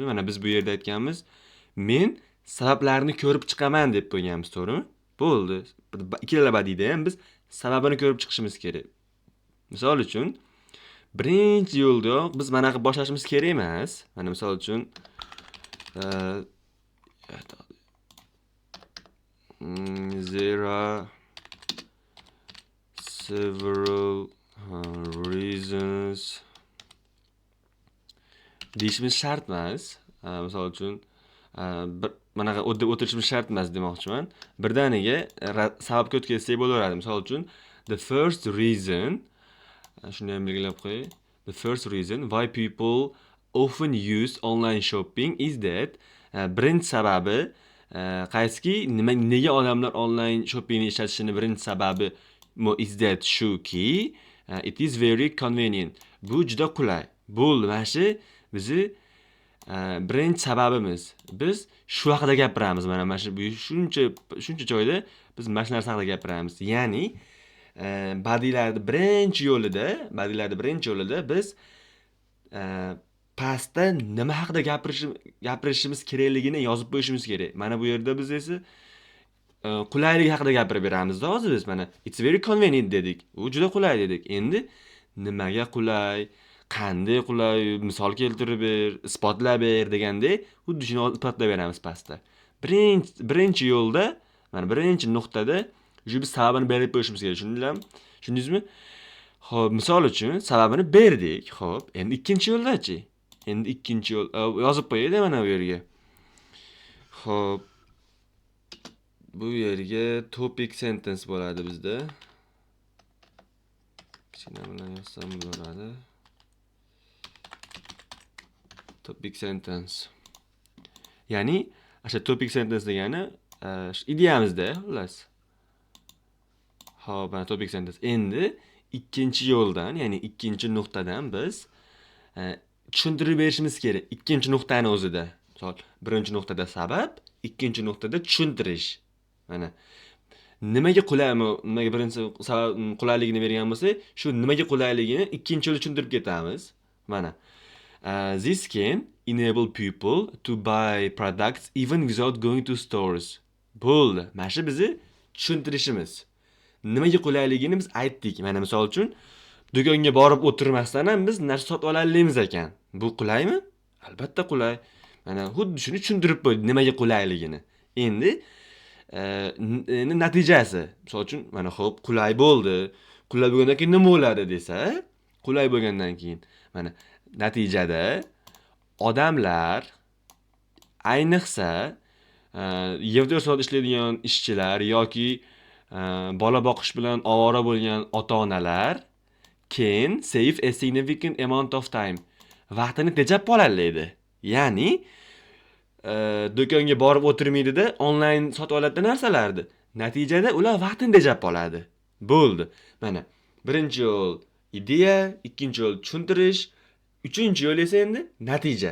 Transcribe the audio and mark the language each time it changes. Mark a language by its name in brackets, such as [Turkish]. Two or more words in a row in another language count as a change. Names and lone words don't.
[Uzbek] Mana biz bu yerda aytganmiz, men sabablarni ko'rib chiqaman deb qo'yganmiz, to'g'rimi? Bo'ldi. Ikkala bodyda ham biz sababini ko'rib chiqishimiz kerak. Misol uchun, birinchi yo'lda biz mana qilib boshlashimiz kerak emas. Mana misol uchun [English] there are several reasons [Uzbek] deyishimiz shart emas. Misol uchun manaqa o'tirishimiz shart emas demoqchiman. Birdaniga sababga o'tib ketsak bo'laveradi. Misol uchun [English] the first reason, [Uzbek] shuni ham belgilab qo'yay. [English] The first reason why people often use online shopping is that, [Uzbek] birinchi sababi qaysiki, nega odamlar [English] online shoppingni [Uzbek] ishlatishini birinchi sababi [English] is that [Uzbek] shuki, [English] it is very convenient. [Uzbek] Bu juda qulay. Bo'ldi, mana shu bizi birinchi sababimiz. Biz shu haqida gapiramiz. Mana shu shuncha joyda biz mana shu narsa haqida gapiramiz. Ya'ni bodylarda birinchi yo'lida biz pastda nima haqida gapirishimiz kerakligini yozib qo'yishimiz kerak. Mana bu yerda biz esa qulaylik haqida gapirib beramizda hozir biz mana [English] it's very convenient [Uzbek] dedik. U juda qulay dedik. Endi nimaga qulay, qanday qulay, misol keltirib ber, isbotlab ber degandek, xuddi shuni isbotlab beramiz pastda. Birinchi yo'lda, mana birinchi nuqtada shu biz sababini berib qo'yishimiz kerak. Tushundingizmi? Xo'p, misol uchun sababini berdik. Xo'p, endi ikkinchi yo'ldachi? Endi ikkinchi yo'l yozib qo'yaylik mana bu yerga. Xo'p, bu yerga [English] topic sentence [Uzbek] bo'ladi bizda. Kichkina bilan yozsam bo'ladi. [English] Topic sentence. [Uzbek] Ya'ni, o'sha [English] topic sentence [Uzbek] degani ideyamizda, xullas. Xo'p, mana [English] topic sentence. [Uzbek] Endi ikkinchi yo'ldan, ya'ni ikkinchi nuqtadan biz tushuntirib berishimiz kerak. Ikkinchi nuqtani o'zida. Misol, birinchi nuqtada sabab, ikkinchi nuqtada tushuntirish. Mana nimaga birinchi sabab qulayligini bergan bo'lsa, shu nimaga qulayligini ikkinchi yo'lda tushuntirib ketamiz. [English] Mana this can enable people to buy products even without going to stores. [Uzbek] Bo'ldi. Mana shu bizni tushuntirishimiz. Nimaga qulayligini biz aytdik. Mana misol uchun do'konga borib o'tirmasdan ham biz narsa sotib olamiz ekan. Bu qulaymi? Albatta qulay. Mana xuddi shuni tushuntirib qo'ydi, nimaga qulayligini. Endi natijasi. Misol uchun mana xo'p, qulay bo'ldi. Qulay bo'lgandan keyin nima bo'ladi desa, qulay bo'lgandan keyin mana natijada odamlar, ayniqsa yerda soat ishlaydigan ishchilar yoki bola boqish bilan ovora bo'lgan ota-onalar [English] can save a significant amount of time. [Uzbek] Vaqtini tejab qoladi. Ya'ni do'konga borib o'tirmaydi-da, onlayn sotib oladi narsalarni. Natijada ular vaqtini tejab qoladi. Bo'ldi. Mana birinchi yo'l ideya, ikkinchi yo'l tushuntirish, Uchinchi yo'l esa endi natija.